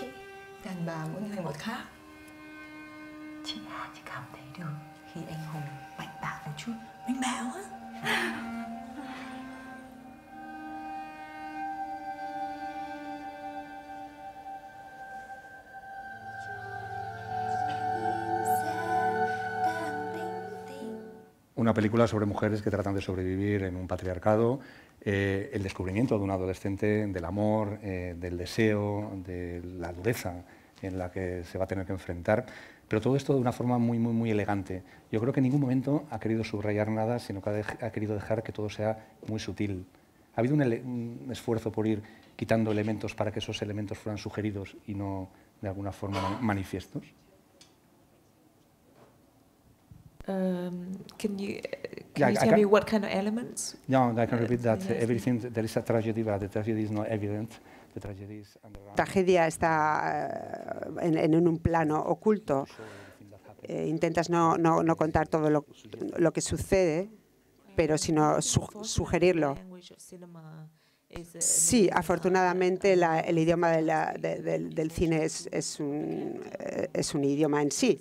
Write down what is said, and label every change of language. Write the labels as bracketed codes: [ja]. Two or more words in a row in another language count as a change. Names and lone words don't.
[vi] Đàn bà mỗi người một khác. Chị Hà chỉ cảm thấy được khi anh Hùng mạnh bạo một chút. Mạnh bạo á? [es] Una película sobre mujeres que tratan de sobrevivir en un patriarcado, el descubrimiento de un adolescente, del amor, del deseo, de la dureza en la que se va a tener que enfrentar, pero todo esto de una forma muy, muy, muy elegante. Yo creo que en ningún momento ha querido subrayar nada, sino que ha querido dejar que todo sea muy sutil. ¿Ha habido un esfuerzo por ir quitando elementos para que esos elementos fueran sugeridos y no de alguna forma manifiestos? [en] Can you tell me what kind of elements? No, I can repeat that. Everything, there is a tragedy, but the tragedy is not evident. The tragedy is underground. [es] La tragedia está en un plano oculto. Intentas no contar todo lo que sucede, pero sino sugerirlo. Sí, afortunadamente el idioma del cine es un idioma en sí.